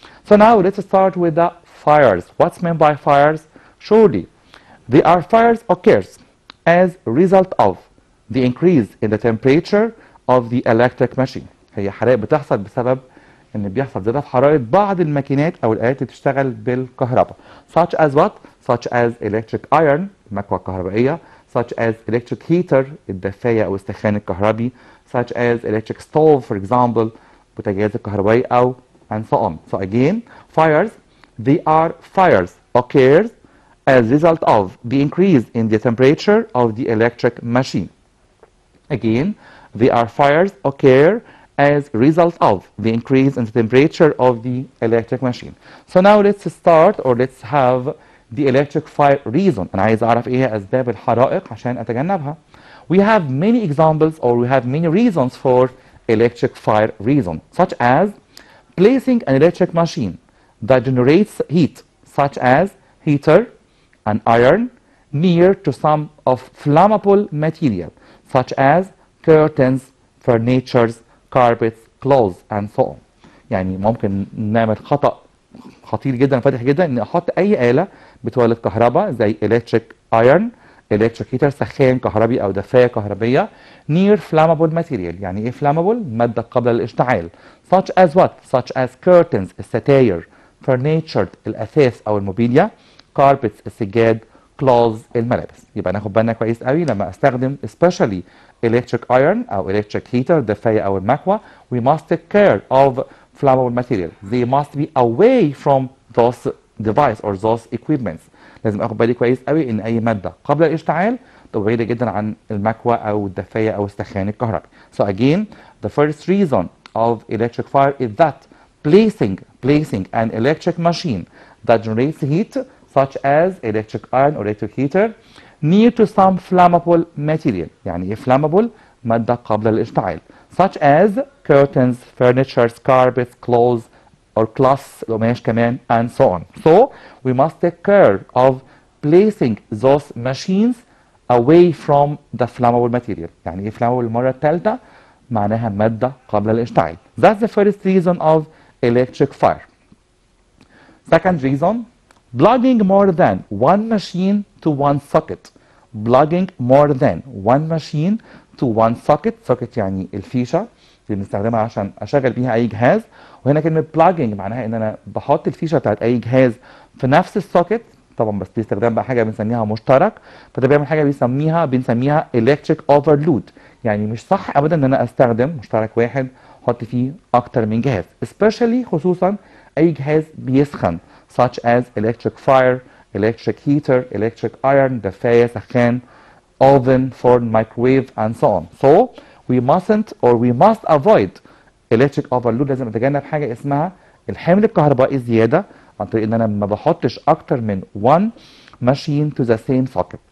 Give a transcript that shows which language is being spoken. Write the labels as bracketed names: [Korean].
[English] So now let's start with the fires. What's meant by fires? Surely, they are fires occurs as a result of the increase in the temperature of the electric machine. [Arabic] هي حرائق بتحصل بسبب ان بيحصل زيادة في حرارة بعض الماكينات او الآلات اللي بتشتغل بالكهرباء. [English] Such as what? Such as electric iron المكوى الكهربائية, such as electric heater [Arabic] الدفاية او السخان الكهربي, [English] such as electric stove for example [Arabic] بوتاجاز الكهربائي او [English] and so on. So again, fires, they are fires occurs as a result of the increase in the temperature of the electric machine. Again, they are fires occur as a result of the increase in the temperature of the electric machine. So now let's start or let's have the electric fire reason. [Arabic] أنا عايز أعرف إيه هي أسباب الحرائق عشان أتجنبها. [English] We have many examples or we have many reasons for electric fire reason, such as placing an electric machine that generates heat, such as heater and iron, near to some of flammable material, such as curtains, furniture, carpets, clothes, and so on. [Arabic] يعني ممكن نعمل خطأ خطير جدا فادح جدا ان احط اي آلة بتولد كهرباء زي [English] electric iron, electric heater [Arabic] سخان كهربي او دفاية كهربية [English] near flammable material. [Arabic] يعني ايه flammable؟ مادة قابلة للاشتعال. [English] Such as what? Such as curtains الستاير, furniture [Arabic] الأثاث أو الموبيليا, [English] carpets السجاد, clothes الملابس. [Arabic] يبقى ناخد بالنا كويس قوي لما استخدم especially [English] electric iron [Arabic] أو [English] electric heater [Arabic] الدفاية أو المكوى. [English] We must take care of flammable material. They must be away from those device or those equipments. [Arabic] لازم اخد بالي كويس قوي ان اي ماده قبل الاشتعال تبقى بعيده جدا عن المكوى او الدفايه او السخان الكهربي. [English] So again, the first reason of electric fire is that placing an electric machine that generates heat, such as electric iron or electric heater, near to some flammable material. [Arabic] يعني ايه flammable؟ ماده قبل الاشتعال. [English] Such as curtains, furniture, carpets, clothes, or cloths, [Arabic] القماش كمان, [English] and so on. So we must take care of placing those machines away from the flammable material. [Arabic] يعني ايه flammable المرة الثالثة؟ معناها مادة قبل الاشتعال. [English] That's the first reason of electric fire. Second reason, plugging more than one machine to one socket. Plugging more than one machine to one socket. [Arabic] Socket يعني الفيشة اللي بنستخدمها عشان اشغل بيها اي جهاز. وهنا كلمة plugging معناها ان انا بحط الفيشة بتاعت اي جهاز في نفس السوكت طبعا بس باستخدام بقى حاجه بنسميها مشترك، فده بيعمل حاجه بنسميها [English] electric overload. [Arabic] يعني مش صح ابدا ان انا استخدم مشترك واحد احط فيه اكتر من جهاز، especially خصوصا اي جهاز بيسخن [English] such as electric fire, electric heater, electric iron، [Arabic] دفايه، سخان، [English] oven, forn, microwave and so on. So we mustn't or we must avoid electric overload. [Arabic] لازم اتجنب حاجه اسمها الحمل الكهربائي الزياده عن طريق ان انا ما بحطش اكتر من [English] one machine to the same socket.